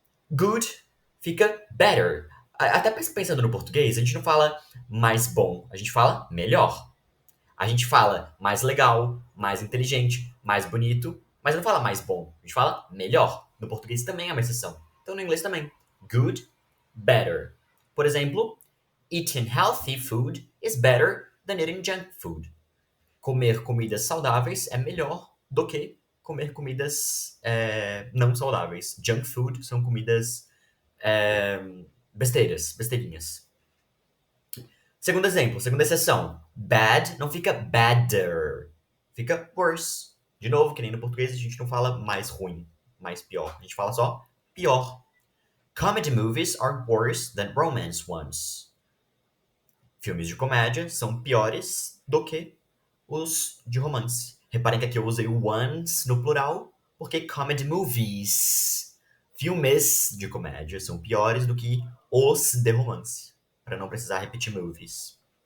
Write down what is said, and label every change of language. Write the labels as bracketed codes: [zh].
[pt] Good fica better. Até pensando no português, a gente não fala mais bom, a gente fala melhor. A gente fala mais legal, mais inteligente, mais bonito, mas não fala mais bom, a gente fala melhor. No português também é uma exceção. Então no inglês também. Good, better. Por exemplo, [en] eating healthy food is better than eating junk food. [pt] Comer comidas saudáveis é melhor do que comer comidas não saudáveis. Junk food são comidas besteirinhas. Segundo exemplo, segunda exceção. Bad não fica better, fica worse. De novo, que nem no português a gente não fala mais ruim, mais pior. A gente fala só pior. [en] Comedy movies are worse than romance ones. [pt] Filmes de comédia são piores do que os de romance. Reparem que aqui eu usei o ones no plural, porque comedy movies, filmes de comédia, são piores do que os de romance, para não precisar repetir movies.